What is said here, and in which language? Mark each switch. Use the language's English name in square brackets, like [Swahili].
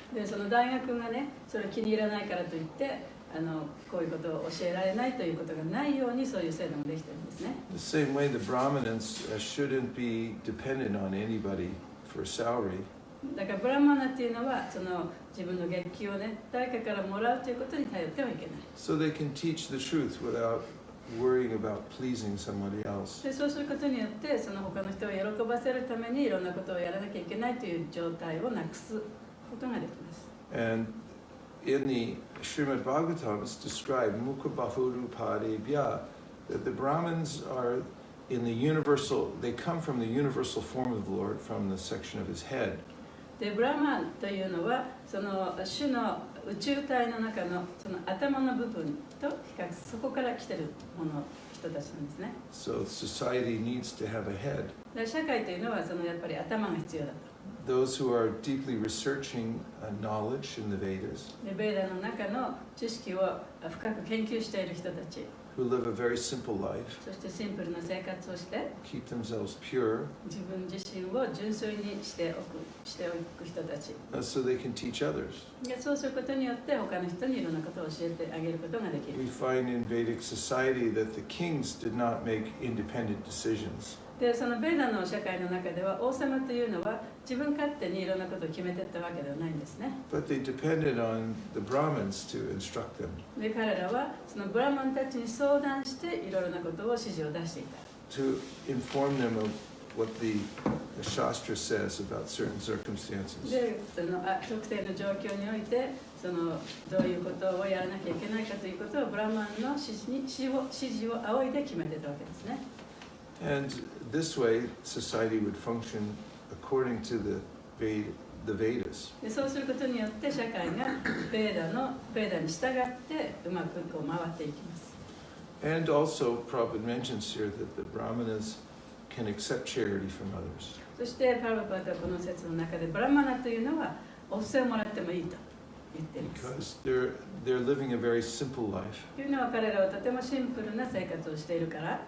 [Japanese] で、その大学がね、それ気に入らないからといってこういうことを教えられないということがないように、そういう制度もできてるんですね。 [English] The same way, the Brahmins shouldn't be dependent on anybody for salary. [Japanese] だからブラマナっていうのはその自分の月給をね、誰かからもらうということに頼ってはいけない。 [English] So they can teach the truth without worrying about pleasing somebody else. [Japanese] で、そうすることによってその他の人を喜ばせるためにいろんなことをやらなきゃいけないという状態をなくすことができます。 [English] And in the Srimad Bhagavatam, it's described [Sanskrit] Mukha Bahuru Padebhya, [English] that the Brahmins are in the universal, they come from the universal form of the Lord, from the section of his head. [Japanese] で、ブラマンというのはその種の宇宙体の中のその頭の部分と比較、そこから来てる人たちなんですね。 [English] So society needs to have a head. [Japanese] で、社会というのはそのやっぱり頭が必要だと。 [English] Those who are deeply researching knowledge in the Vedas, [Japanese] で、ベーダの中の知識を深く研究している人たち、 [English] who live a very simple life, [Japanese] そしてシンプルな生活をして、 [English] keep themselves pure, [Japanese] 自分自身を純粋にしておく人たち。 [English] so they can teach others. [Japanese] で、そうすることによって他の人にいろんなことを教えてあげることができる。 [English] We find in Vedic society that the kings did not make independent decisions. [Japanese] で、そのベーダの社会の中では王様というのは自分勝手にいろんなことを決めていったわけではないんですね。 [English] But they depended on the Brahmins to instruct them, [Japanese] で、彼らはそのブラマンたちに相談していろいろなことを指示を出していた。 [English] to inform them of what the the Shastra says about certain circumstances. [Japanese] で特定の状況においてどういうことをやらなきゃいけないかということをブラマンの指示を仰いで決めてたわけですね。 [English] And this way, society would function according to the Vedas. [Japanese] でそうすることによって社会がベーダに従ってうまくこう回っていきます。 [English] And also, Prabhupada mentions here that the Brahmanas can accept charity from others. [Japanese] そしてパラパータはこの説の中でブラマナというのはお布施をもらってもいいと言っています。 [English] Because they're living a very simple life. [Japanese] というのは彼らはとてもシンプルな生活をしているから。